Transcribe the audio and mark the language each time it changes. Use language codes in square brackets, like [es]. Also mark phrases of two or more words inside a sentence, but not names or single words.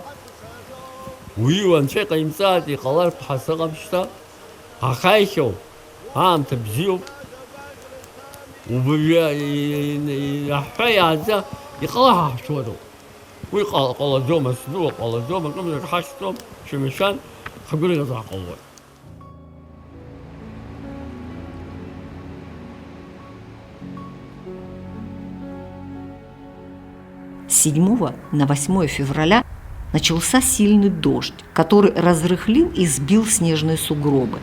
[ab] Уи анцәа иҟаимҵааит, иҟалартә ҳасыҟам шьҭа, ҳахаихьоуп, аамҭа бзиоуп. Аҳәа иааӡа иҟалаҳаҳшәуадоуп. Уи ҟалаӡом, асдуа ҟалаӡом, акымзар ҳашьҭом, шәымшәан, ҳгәырӷьаҵәа ҳҟалуеит. [ru] С 7 на 8 февраля начался сильный дождь, который разрыхлил и сбил снежные сугробы.